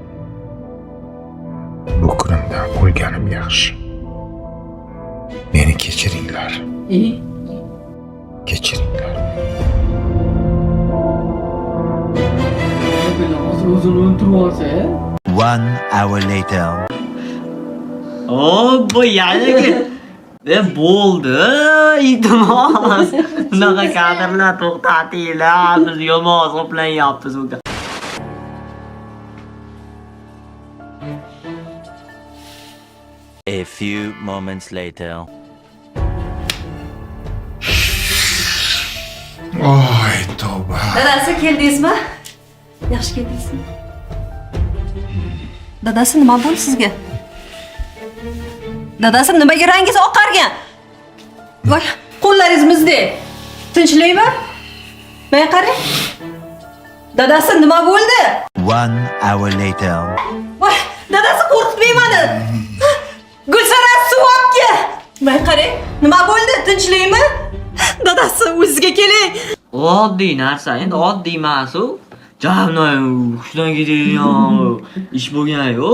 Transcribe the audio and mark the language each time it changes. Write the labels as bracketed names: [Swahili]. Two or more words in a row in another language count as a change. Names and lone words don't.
[Uzbek] Bu kunimdan o'lganim yaxshi. Meni kechiringlar. Kechiringlar. O'zini o'ltirib olsa, [English] 1 hour later. [Uzbek] Bu yaniga bo'ldi. Iltimos. Bunaqa kadrlar to'xtatinglar. Biz yomon hisoblanyapmiz bu. [English] A few moments later. [Uzbek] Oy, tavba. Dadasi keldingizmi? Yaxshi keldingizmi? Dadasi nima bo'ldi sizga? Dadasi nimaga rangingiz oqargan? Voy, qo'llaringiz muzdek. Tinchlikmi? Men qarang. Dadasi nima bo'ldi? [English] 1 hour later. [Uzbek] Voy, dadasi qo'rqitmang meni. Gulsara suvobga. Men qarang, nima bo'ldi? Tinchlikmi? Dadasi o'zingizga keling. Oddiy narsa, endi oddiy emas-u. Javnoy, hushdan ketadigan ish bo'lgan yo'q.